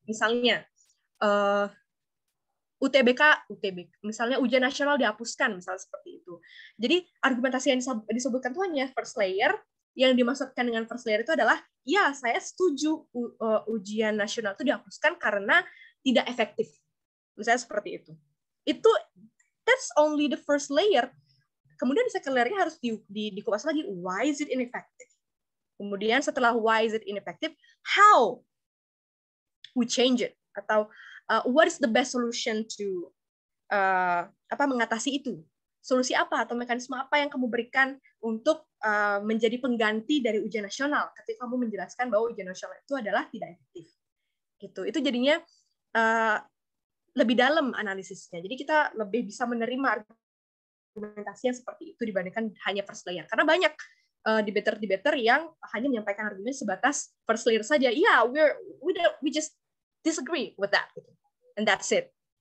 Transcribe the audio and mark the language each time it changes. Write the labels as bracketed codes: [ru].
[id] Misalnya, UTBK, misalnya ujian nasional dihapuskan, misalnya seperti itu. Jadi argumentasi yang disebutkan itu hanya first layer. Yang dimaksudkan dengan first layer itu adalah, ya saya setuju ujian nasional itu dihapuskan karena tidak efektif. Misalnya seperti itu. [en] That's only the first layer. [id] Kemudian di second layer-nya harus dikupas lagi, [en] why is it ineffective? [id] Kemudian setelah [en] why is it ineffective, how we change it? [id] Atau [en] what is the best solution to [id] mengatasi itu? Solusi apa atau mekanisme apa yang kamu berikan untuk menjadi pengganti dari ujian nasional ketika kamu menjelaskan bahwa ujian nasional itu adalah tidak efektif. Gitu. Itu jadinya lebih dalam analisisnya. Jadi kita lebih bisa menerima argumentasi yang seperti itu dibandingkan hanya first layer. Karena banyak debater yang hanya menyampaikan argumen sebatas first layer saja. [en] Yeah, we just disagree with that, and that's it.